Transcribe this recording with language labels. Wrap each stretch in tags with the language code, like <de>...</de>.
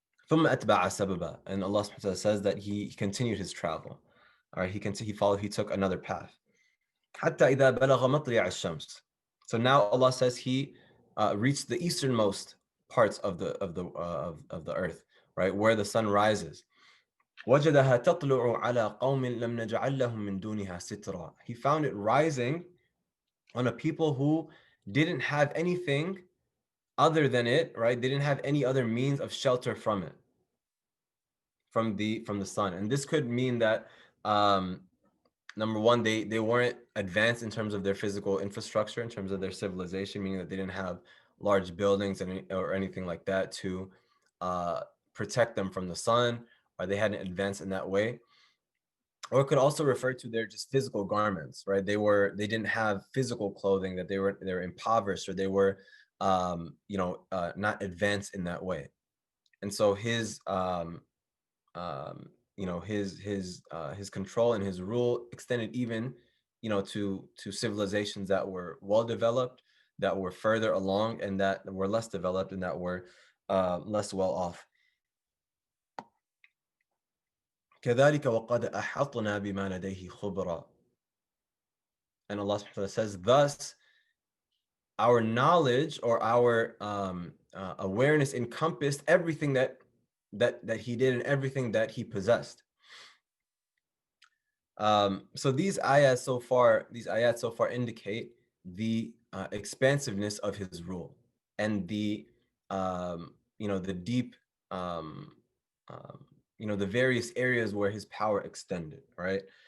<ar>ثم أتبع سببا,</ar> <en>and Allah subhanahu wa ta'ala says that he continued his travel. All right, he took another path.</en> <ar>حتى إذا بلغ مطلع الشمس.</ar> <en>So now Allah says he reached the easternmost parts of the earth, right, where the sun rises.</en> <ar>وجدها تطلع على قوم لم نجعل لهم من دونها سترا.</ar> <en>He found it rising on a people who didn't have anything other than it, right? They didn't have any other means of shelter from it, from the sun. And this could mean that number one, they weren't advanced in terms of their physical infrastructure, in terms of their civilization, meaning that they didn't have large buildings or anything like that to protect them from the sun, or they hadn't advanced in that way. Or it could also refer to their just physical garments, right? They didn't have physical clothing, that they were impoverished, or they were you know, not advanced in that way. And so his you know, his control and his rule extended even, you know, to civilizations that were well developed, that were further along, and that were less developed, and that were less well off.</en> <ar>كذلك وقد أحطنا بما لديه خبرا.</ar> <en>And Allah subhanahu wa ta'ala says, thus our knowledge or our awareness encompassed everything that he did and everything that he possessed. So these ayats so far indicate the expansiveness of his rule and the you know, the deep you know, the various areas where his power extended, right?</en>